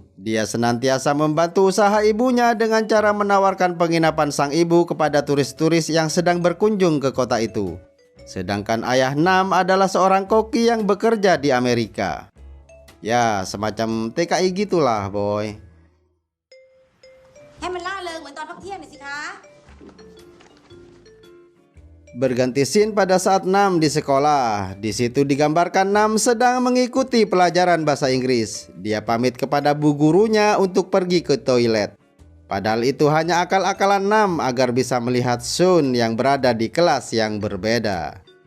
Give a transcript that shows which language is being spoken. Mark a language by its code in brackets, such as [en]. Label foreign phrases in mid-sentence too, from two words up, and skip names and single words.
[id] Dia senantiasa membantu usaha ibunya dengan cara menawarkan penginapan sang ibu kepada turis-turis yang sedang berkunjung ke kota itu. Sedangkan ayah Nam adalah seorang koki yang bekerja di Amerika. Ya, semacam TKI gitulah, boy. [th] ให้มันล่าเริงเหมือนตอนพักเที่ยงหน่อยสิคะ [id] Berganti scene pada saat Nam di sekolah. Di situ digambarkan Nam sedang mengikuti pelajaran bahasa Inggris. Dia pamit kepada bu gurunya untuk pergi ke toilet. Padahal itu hanya akal-akalan Nam agar bisa melihat Shun yang berada di kelas yang berbeda.